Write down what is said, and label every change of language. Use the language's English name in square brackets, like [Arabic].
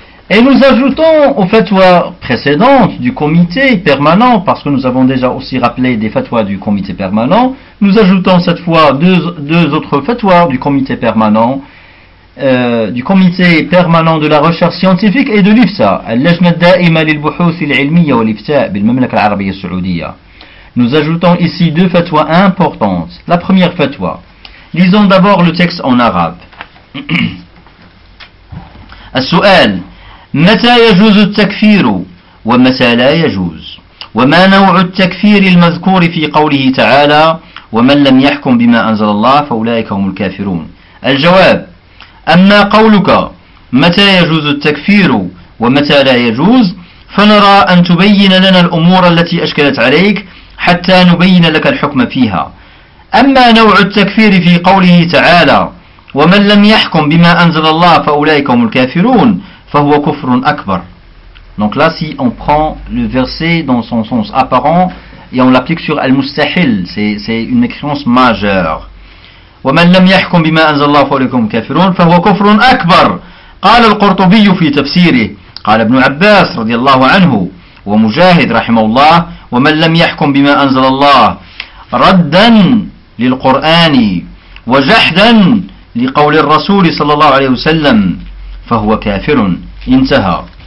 [French] Et nous ajoutons aux fatwas précédentes du comité permanent, parce que nous avons déjà aussi rappelé des fatwas du comité permanent, nous ajoutons cette fois deux autres fatwas du comité permanent, du comité permanent de la recherche scientifique et de l'IFSA, Al-Lajna Da'ima lil-Buhuth al-Ilmiya wal-Ifta bil-Mamlaka al-Arabiya al-Saoudiya. Nous ajoutons ici deux fatwas importantes. La première fatwa. Lisons d'abord le texte en arabe. [Arabic] Al-Su'al. متى يجوز التكفير ومتى لا يجوز وما نوع التكفير المذكور في قوله تعالى ومن لم يحكم بما أنزل الله فأولئك هم الكافرون الجواب أما قولك متى يجوز التكفير ومتى لا يجوز فنرى أن تبين لنا الأمور التي أشكلت عليك حتى نبين لك الحكم فيها أما نوع التكفير في قوله تعالى ومن لم يحكم بما أنزل الله فأولئك هم الكافرون فهو كفر أكبر. [French] Donc là, si on prend le verset dans son sens apparent et on l'applique sur al-mustahil, c'est une mécréance majeure. [Arabic] ومن لم يحكم بما أنزل الله فأولئك هم الكافرون فهو كفر أكبر. قال القرطبي في تفسيره. قال ابن عباس رضي الله عنه ومجاهد رحمه الله ومن لم يحكم بما أنزل الله ردا للقرآن وجحدا لقول الرسول صلى الله عليه وسلم فهو كافر انتهى